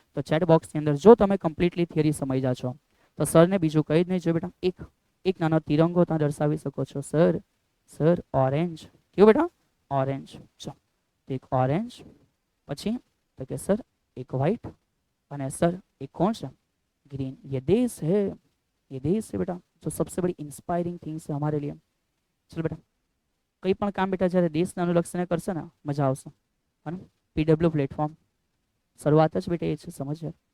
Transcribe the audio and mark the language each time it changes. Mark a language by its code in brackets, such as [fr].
[gu] તો ચેટબોક્સની અંદર જો તમે કમ્પ્લીટલી થિયરી સમજ્યા છો તો સરને બીજું કંઈ જ નહીં જોઈએ બેટા. એક નાનો તિરંગો ત્યાં દર્શાવી શકો છો. Sir orange. કેવું બેટા? ઓરેન્જ. ચલો, એક ઓરેન્જ, પછી તો કે સર [hi] एक व्हाइट, और सर एक कौन सा ग्रीन. ये देश है, ये देश है बेटा जो सबसे बड़ी इंस्पायरिंग थिंग्स है हमारे लिए. चलो बेटा, [gu] કંઈ પણ કામ બેટા જ્યારે દેશને અનુલક્ષીને કરશે ને મજા આવશે. અને પીડબ્લ્યુ પ્લેટફોર્મ શરૂઆત જ બેટા એ છે સમજ.